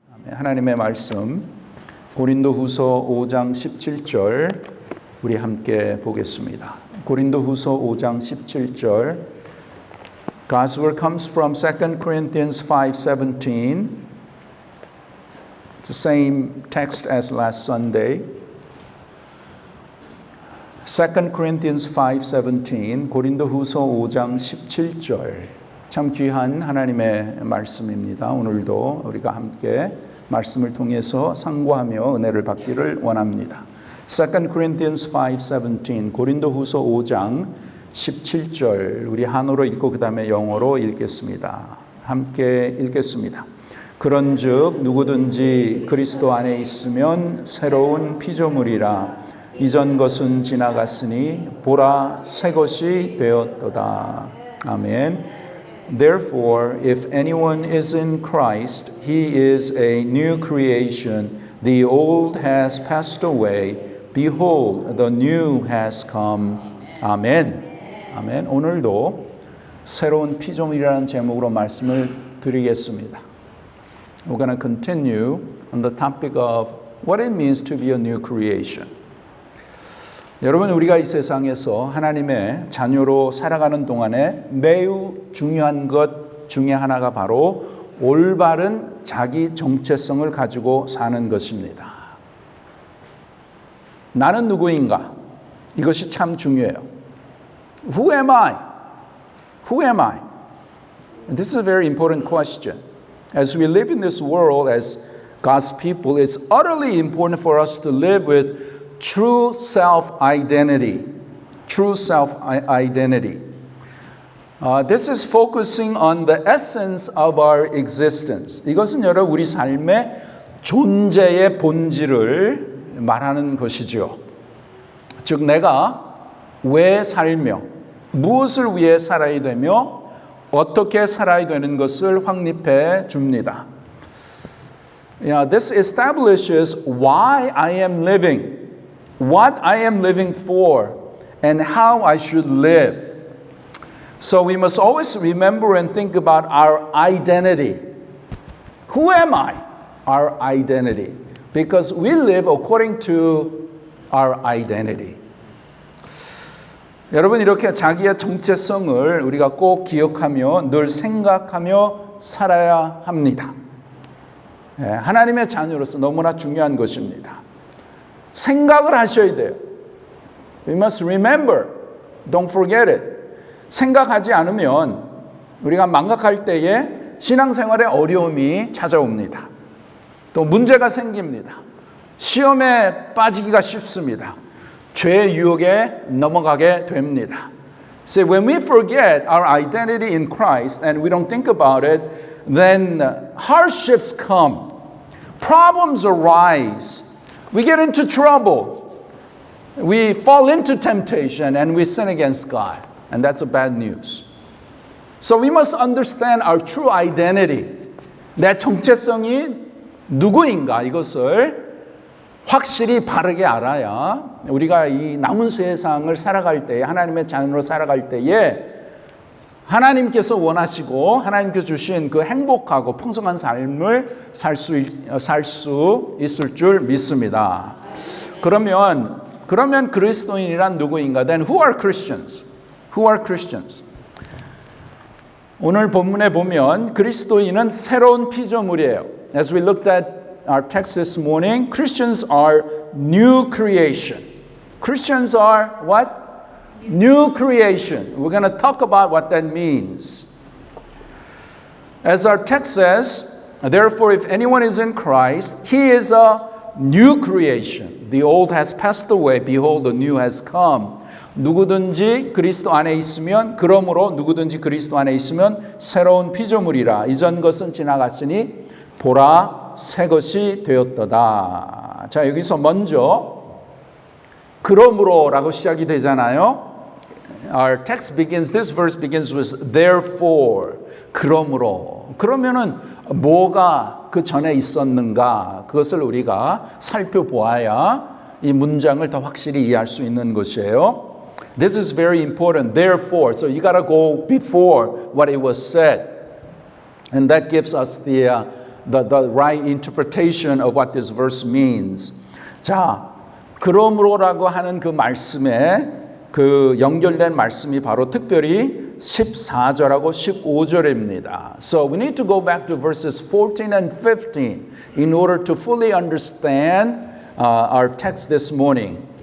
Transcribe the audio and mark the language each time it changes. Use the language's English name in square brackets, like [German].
[Korean] 하나님의 말씀 고린도후서 5장 17절 우리 함께 보겠습니다. 고린도후서 5장 17절 [English] God's word comes from 2 Corinthians 5:17. It's the same text as last Sunday. 2 Corinthians 5:17 [Korean] 고린도후서 5장 17절 참 귀한 하나님의 말씀입니다. 오늘도 우리가 함께 말씀을 통해서 상고하며 은혜를 받기를 원합니다. [English] 2 Corinthians 5:17 [Korean] 고린도후서 5장 17절 우리 한어로 읽고 그 다음에 영어로 읽겠습니다. 함께 읽겠습니다. 그런즉 누구든지 그리스도 안에 있으면 새로운 피조물이라 이전 것은 지나갔으니 보라 새 것이 되었도다. 아멘. [English] Therefore, if anyone is in Christ, he is a new creation. The old has passed away. Behold, the new has come. [Korean] 아멘. 아멘. 오늘도 새로운 피조물이라는 제목으로 말씀을 드리겠습니다. [English] We're going to continue on the topic of what it means to be a new creation. [Korean] 여러분, 우리가 이 세상에서 하나님의 자녀로 살아가는 동안에 매우 중요한 것 중에 하나가 바로 올바른 자기 정체성을 가지고 사는 것입니다. 나는 누구인가? 이것이 참 중요해요. [English] Who am I? Who am I? And this is a very important question. As we live in this world as God's people, it's utterly important for us to live with true self-identity. True self-identity. This is focusing on the essence of our existence. [Korean] 이것은 여러분 우리 삶의 존재의 본질을 말하는 것이죠. 즉 내가 왜 살며 무엇을 위해 살아야 되며 어떻게 살아야 되는 것을 확립해 줍니다. [English] This establishes why I am living. What I am living for and how I should live. So we must always remember and think about our identity. Who am I? Our identity. Because we live according to our identity. [Korean] 여러분 이렇게 자기의 정체성을 우리가 꼭 기억하며 늘 생각하며 살아야 합니다. 하나님의 자녀로서 너무나 중요한 것입니다. 생각을 하셔야 돼요. [English] We must remember. Don't forget it. [Korean] 생각하지 않으면 우리가 망각할 때에 신앙생활에 어려움이 찾아옵니다. 또 문제가 생깁니다. 시험에 빠지기가 쉽습니다. 죄의 유혹에 넘어가게 됩니다. [English] So when we forget our identity in Christ and we don't think about it, then hardships come. Problems arise. We get into trouble. We fall into temptation and we sin against God. And that's a bad news. So we must understand our true identity. [Korean] 내 정체성이 누구인가 이것을 확실히 바르게 알아야 우리가 이 남은 세상을 살아갈 때에 하나님의 자녀로 살아갈 때에 하나님께서 원하시고 하나님께서 주신 그 행복하고 풍성한 삶을 살 수 있을 줄 믿습니다. 그러면 그리스도인이란 누구인가? [English] Then who are Christians? Who are Christians? [Korean] 오늘 본문에 보면 그리스도인은 새로운 피조물이에요. [English] As we looked at our text this morning, Christians are new creation. Christians are what? New creation. We're going to talk about what that means. As our text says, therefore, if anyone is in Christ, he is a new creation. The old has passed away. Behold, the new has come. [Korean] 누구든지 그리스도 안에 있으면, 그러므로 누구든지 그리스도 안에 있으면 새로운 피조물이라. 이전 것은 지나갔으니 보라 새 것이 되었도다. 자, 여기서 먼저 그러므로라고 시작이 되잖아요. [English] Our text begins, this verse begins with therefore. [Korean] 그러므로. 그러면은 뭐가 그 전에 있었는가? 그것을 우리가 살펴보아야 이 문장을 더 확실히 이해할 수 있는 것이에요. [English] This is very important. Therefore. So you got to go before what it was said. And that gives us the right interpretation of what this verse means. [Korean] 자, 그러므로라고 하는 그 말씀에 그 연결된 말씀이 바로 특별히 14절하고 15절입니다. [English] So we need to go back to verses 14 and 15 in order to fully understand our text this morning.